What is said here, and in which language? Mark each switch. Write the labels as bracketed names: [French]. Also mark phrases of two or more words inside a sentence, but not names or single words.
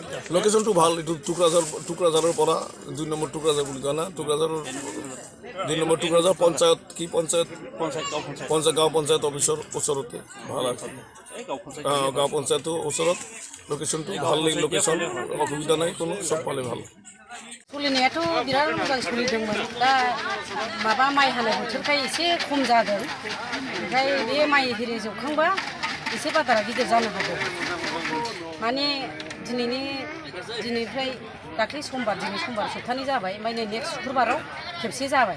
[Assamese] লোকেশ্যনটো ভাল, এইটো টুকুৰাঝাৰৰ পৰা 2 নম্বৰ টুকুৰাঝাৰ বুলি কয় না, টুকুৰাঝাৰৰ 2 নম্বৰ টুকুৰাঝাৰ পঞ্চায়ত গাঁও পঞ্চায়ত অফিচৰ ওচৰতে ভাল আছে। গাঁও পঞ্চায়তৰ ওচৰত লোকেশ্যনটো ভাল, লোকেশ্যন অসুবিধা নাই, কোনো চব পালে ভাল। [Bodo] सोलिनायाथ' बिराद मोजां सोलिदोंमोन। दा माबा माइ हानाय बोथोरखाय एसे खम जादों। ओमफ्राय बे माइ हिरि जोबखांबा एसे बाजारा गिदिर जानो हागौ। माने दिनैनिफ्राय दाख्लै समबार, दिनै समबार सप्तानै जाबाय, ओमफ्राय नै नेक्स्ट शुक्रबाराव खेबसे जाबाय।